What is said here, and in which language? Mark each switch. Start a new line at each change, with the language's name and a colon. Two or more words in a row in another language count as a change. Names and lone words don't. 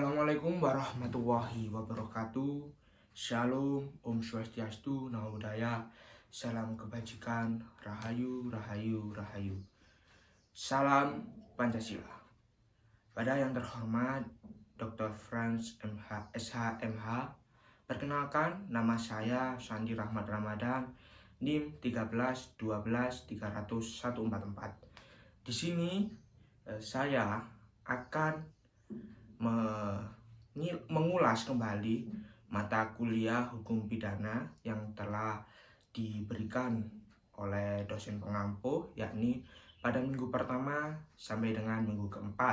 Arabic: السلام عليكم ورحمة الله وبركاته.
Indonesian: Shalom,
Sanskrit: Om Swastiastu,
Pali: Namo Buddhaya.
Indonesian: Salam kebajikan, Rahayu, Rahayu, Rahayu. Salam Pancasila. Pada yang terhormat Dr. Franz SHMH, perkenalkan nama saya Sandi Rahmat Ramadan, NIM 13 12 300 144. Di sini saya akan mengulas kembali mata kuliah hukum pidana yang telah diberikan oleh dosen pengampu, yakni pada minggu pertama sampai dengan minggu keempat.